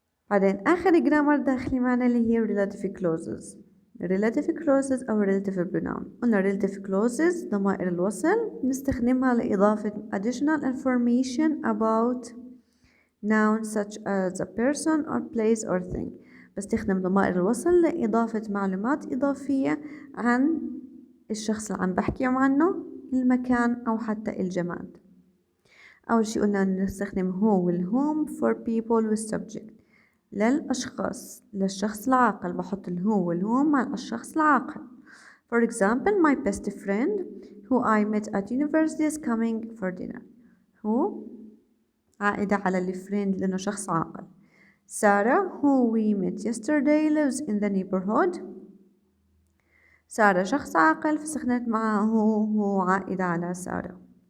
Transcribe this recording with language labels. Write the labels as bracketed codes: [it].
[ar] بعدين آخر جرامر داخلي معنا اللي هي relative clauses. [en] relative clauses أو relative pronoun. قلنا relative clauses [ar] ضمائر الوصل نستخدمها لإضافة [en] additional information about nouns such as a person or place or thing. [ar] بستخدم ضمائر الوصل لإضافة معلومات إضافية عن الشخص اللي عم بحكي عنه، المكان أو حتى الجماد. أول شي قلنا نستخدم [en] who والwhom for people with subject. [ar] للأشخاص، للشخص العاقل بحط الهو والwhom مع الشخص العاقل. [en] For example, my best friend who I met at university is coming for dinner. [ar] who عائدة على الفريند لأنه شخص عاقل. [en] Sarah who we met yesterday lives in the neighborhood. [ar] سارة شخص عاقل فاستخدمت معها هو عائدة على سارة.